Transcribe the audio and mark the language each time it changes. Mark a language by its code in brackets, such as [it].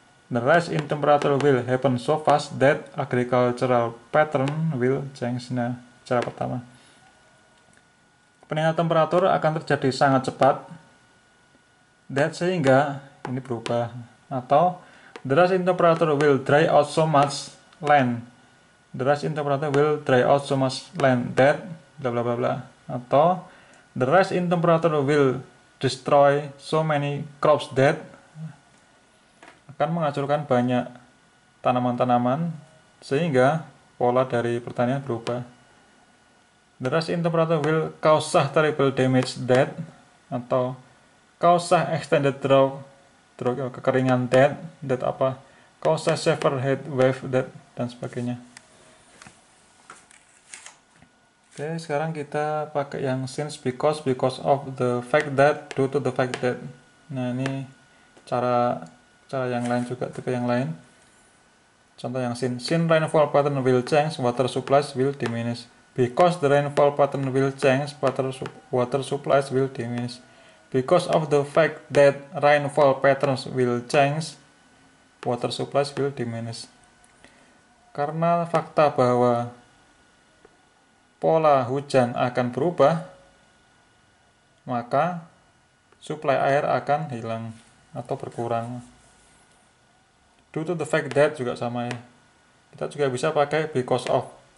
[en] The rise in temperature will happen so fast that agricultural pattern will change. [id] Nah, cara pertama. Peningkatan temperatur akan terjadi sangat cepat. That sehingga ini berubah. [en] Atau the rise in temperature will dry out so much land. The rise in temperature will dry out so much land that bla bla bla bla. Atau the rise in temperature will destroy so many crops that [id] akan menghancurkan banyak tanaman-tanaman sehingga pola dari pertanian berubah. [en] The rise in temperature will cause terrible damage that, atau cause extended drought kekeringan that apa, cause severe heat wave that, [id] dan sebagainya. Oke, sekarang kita pakai yang [en] since, because of, the fact that, due to the fact that. [id] Nah, ini cara yang lain juga, tipe yang lain. [en] Contoh yang since rainfall pattern will change, water supplies will diminish. Because the rainfall pattern will change, water supplies will diminish. Because of the fact that rainfall patterns will change, water supplies will diminish. [id] Karena fakta bahwa pola hujan akan berubah, maka suplai air akan hilang atau berkurang. [en] Due to the fact that [id] juga sama ya. Kita juga bisa pakai because of.